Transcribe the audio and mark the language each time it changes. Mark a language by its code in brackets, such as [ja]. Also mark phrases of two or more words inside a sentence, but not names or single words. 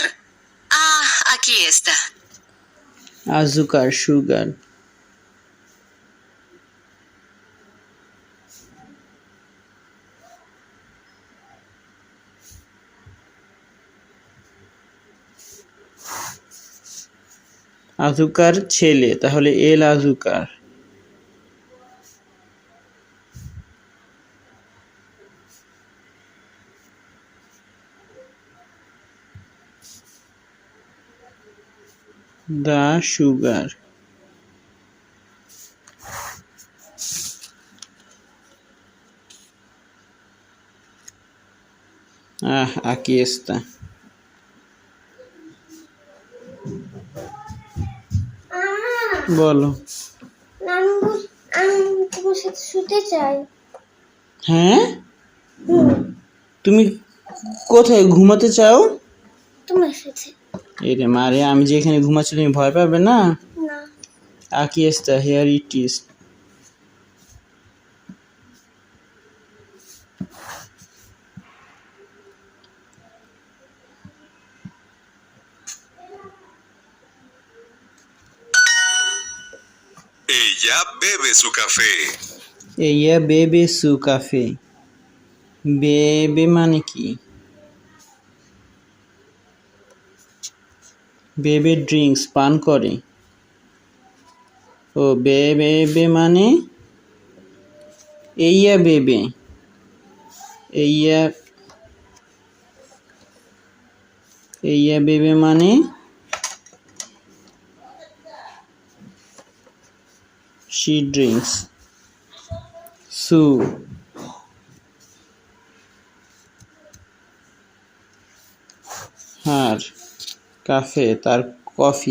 [es] Ah, aquí está. Azúcar, sugar. [bn] আজুকার ছেলে, তাহলে [es] el azúcar. [en] the sugar. [es] aquí está. [bn] বলো। আমি তোমার সাথে শুতে চাই। হ্যাঁ, তুমি কোথায় ঘুমাতে চাও? তোমার সাথে। এরে মারে, আমি যে এখানে ঘুমাচ্ছি তুমি ভয় পাবে না? না। [es] aquí está, [en] here it is. [es] Ella bebe su café. ella bebe su café. [bn] বেবে মানে কি? বেবে ড্রিঙ্কস, পান করে। ও বেবে মানে [es] ella bebe, ella ella bebe [bn] মানে [en] she drinks. [bn] সু হার কাফে, তার কফি।